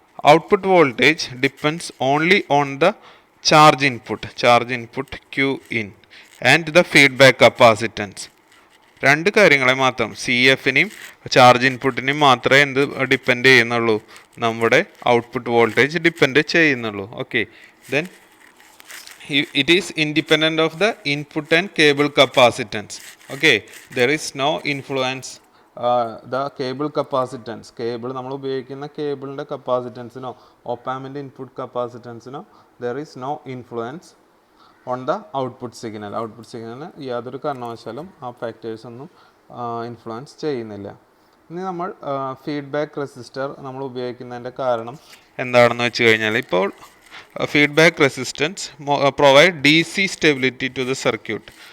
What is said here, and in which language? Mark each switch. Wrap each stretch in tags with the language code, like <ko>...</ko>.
<en>Output voltage depends only on the charge input Q in and the feedback capacitance.</en> <ml>രണ്ട് കാര്യങ്ങളെ മാത്രം, CFനെയും charge ഇൻപുട്ടിനെയും മാത്രമേ എന്ത് ഡിപ്പെൻഡ് ചെയ്യുന്നുള്ളൂ, നമ്മുടെ ഔട്ട്പുട്ട് വോൾട്ടേജ് ഡിപ്പെൻഡ് ചെയ്യുന്നുള്ളൂ.</ml> <en>Okay, then it is independent of the input and cable capacitance. Okay, there is no influence the cable capacitance.</en> <ml>Cable നമ്മൾ ഉപയോഗിക്കുന്ന കേബിളിൻ്റെ കപ്പാസിറ്റൻസിനോ ഓപ്പാമിൻ്റെ input കപ്പാസിറ്റൻസിനോ</ml> <en>there is no influence on the output signal.</en> <ml>Output സിഗ്നലിന് യാതൊരു കാരണവശാലും ആ factors ഒന്നും influence ചെയ്യുന്നില്ല. ഇനി നമ്മൾ feedback resistor നമ്മൾ ഉപയോഗിക്കുന്നതിൻ്റെ കാരണം എന്താണെന്ന് വെച്ച് കഴിഞ്ഞാൽ, ഇപ്പോൾ feedback resistance</ml> <en>Provide DC stability to the circuit.</en>